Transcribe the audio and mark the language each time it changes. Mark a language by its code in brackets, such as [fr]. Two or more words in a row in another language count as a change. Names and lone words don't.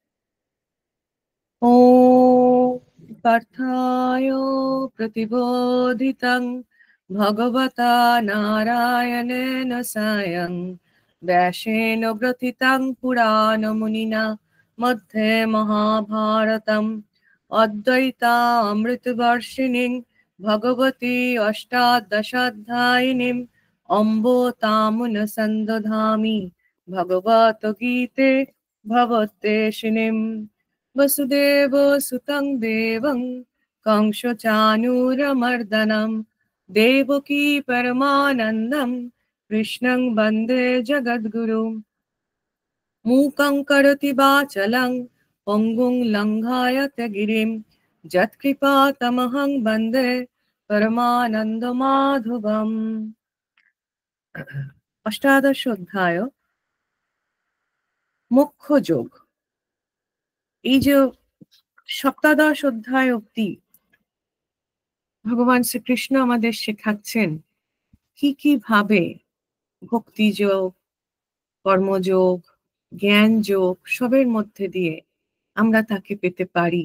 [sa] ওম পার্থায় প্রতিবোধিতং ভগবতা নারায়ণেন স্বয়ং ব্যাসেন গ্রথিতং পুরাণ মুনিনা মধ্যে মহাভারতম অদ্বৈতামৃতবর্ষিণীং ভগবতী অষ্টাদশাধ্যায়িনীং অম্ব তামুন সন্দধামি ভগবত গীতে ভবদ্দেশিনীং। वसुदेव सुतं देवं कंसचानूरमर्दनं देवकी परमानन्दं कृष्णं वन्दे जगद्गुरुं। मूकं करोति वाचालं पङ्गुं लङ्घयते गिरिं यत्कृपातमहं वन्दे परमानंद माधवम। [bn] অষ্টাদশ অধ্যায় মুখ্য যোগ। এই যে সপ্তাদশ অধ্যায় অব্দি ভগবান শ্রীকৃষ্ণ আমাদের শেখাচ্ছেন কি কি ভাবে ভক্তি যোগ, কর্মযোগ, জ্ঞান যোগ সবের মধ্যে দিয়ে আমরা তাকে পেতে পারি।